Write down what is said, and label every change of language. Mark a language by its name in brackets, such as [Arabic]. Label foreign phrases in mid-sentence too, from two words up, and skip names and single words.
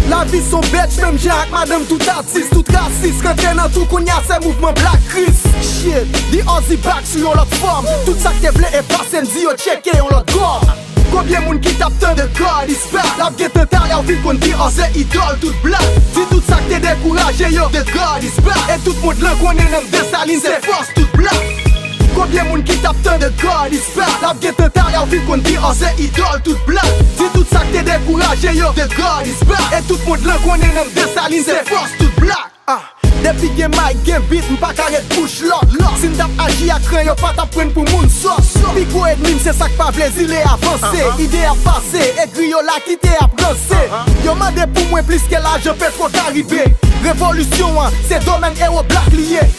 [Haitian Creole] La vi son bèt, menm jan ak madanm tout atis, tout rasis. Rantre nan tou kounye a se mouvman Black Chris. Shit, The Ozzy back sou yon lòt fòm. Tout sa k te vle efase, m di yo cheke yon lòt gòm. Konbyen moun ki t ap tann [English] The God is back? [Haitian Creole] La gen tan talè ou vin konn The Ozzy idòl tout blak. Di tout sa k te dekouraje yo, [English] The God is back. [Haitian Creole] E tout moun lan konnen nan Desalines, se fòs tout blak. Konbyen moun ki t ap tann [English] The God is back? [Haitian Creole] La gen tan talè ou vin konn The Ozzy idòl tout blak. Di tout sa k te dekouraje yo, [English] The God is back. [Haitian Creole] E tout moun lan konnen nan Desalines, se fòs tout blak. Ah. Depi gen mic, gen beat, m pa ka rete bouch lòk, lòk. Si m t ap aji ak ran, yo pa t ap pran pou moun sòs, sòs. Pi gwo enmi m, se sa k pa vle zile avanse. Uh-huh. Ide ap pase, ekri yo la ki te ap ranse. Uh-huh. Yo mande pou mwen plis ke lajan Petro Karibe. Revolisyon an, se domèn e o blak liye.